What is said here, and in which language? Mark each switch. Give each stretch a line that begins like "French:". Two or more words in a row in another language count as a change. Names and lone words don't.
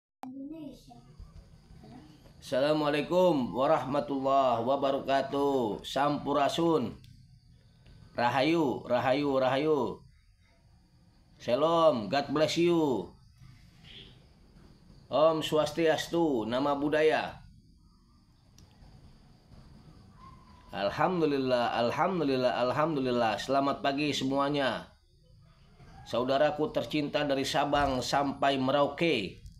Arabic: Assalamualaikum warahmatullahi wabarakatuh.
Sundanese: Sampurasun. Rahayu, rahayu, rahayu.
Hebrew: Shalom,
English: God bless you.
Balinese: Om Swastiastu,
Pali: nama budaya.
Arabic: Alhamdulillah, alhamdulillah, alhamdulillah.
Indonesian: Selamat pagi semuanya. Saudaraku tercinta dari Sabang sampai Merauke.